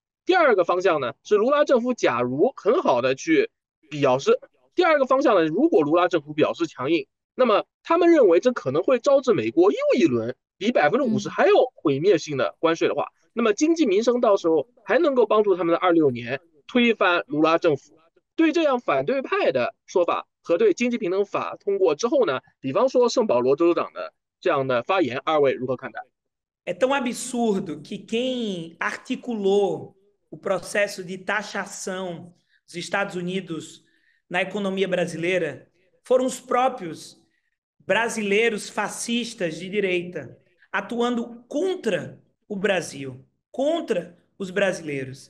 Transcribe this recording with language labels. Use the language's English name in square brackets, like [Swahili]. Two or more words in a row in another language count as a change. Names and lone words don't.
[Chinese] 第二个方向呢是卢拉政府假如很好的去表示，第二个方向呢，如果卢拉政府表示强硬，那么他们认为这可能会招致美国又一轮比50%还要毁灭性的关税的话，那么经济民生到时候还能够帮助他们的26年推翻卢拉政府。对这样反对派的说法和对经济平等法通过之后呢，比方说圣保罗州长的这样的发言，二位如何看待？ [Portuguese] É tão absurdo que quem articulou o processo de taxação dos Estados Unidos na economia brasileira foram os próprios brasileiros fascistas de direita, atuando contra o Brasil, contra os brasileiros.